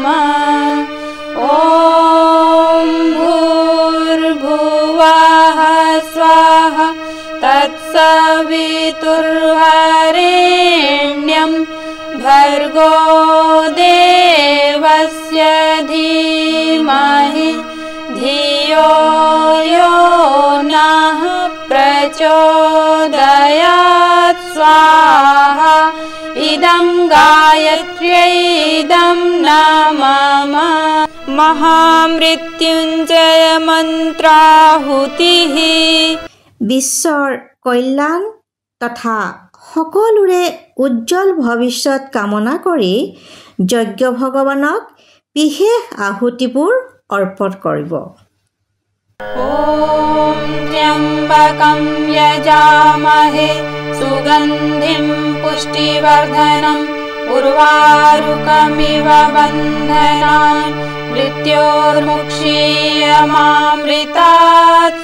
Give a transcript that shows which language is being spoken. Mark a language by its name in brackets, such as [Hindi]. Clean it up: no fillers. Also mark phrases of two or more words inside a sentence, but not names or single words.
[Sanskrit] ॐ भूर्भुवः स्वाहा तत्सवितुर्वरेण्यं भर्गो देवस्य धीमहि धियो यो नः प्रचोदयात्। स्वाहा इदं गायत्र्यै इदं न मम। महामृत्युञ्जय मन्त्राहुतिः। [Assamese] বিশ্বৰ কল্যাণ তথা সকলোৰে উজ্জ্বল ভৱিষ্যত কামনা কৰি যজ্ঞ ভগৱানক বিশেষ আহুতিবোৰ অৰ্পণ কৰিব। [Sanskrit] ॐ त्र्यम्बकं यजामहे सुगन्धिं पुष्टिवर्धनम् उर्वारुकमिव बन्धनान् मृत्योर्मुक्षीयमामृतात्।